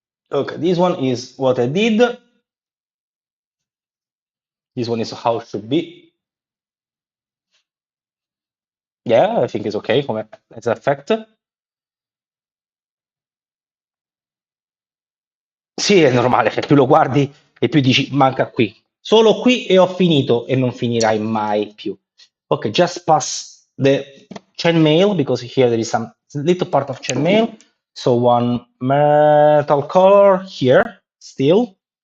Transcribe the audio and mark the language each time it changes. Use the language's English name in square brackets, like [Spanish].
[English] Okay, this one is what I did. This one is how it should be. Yeah, I think it's okay come as effect. [Italian] Sì, è normale, che più lo guardi e più dici manca qui. Solo qui e ho finito e non finirai mai più. [English] Okay, just pass the chainmail because here there is some little part of chainmail. So one metal color here still.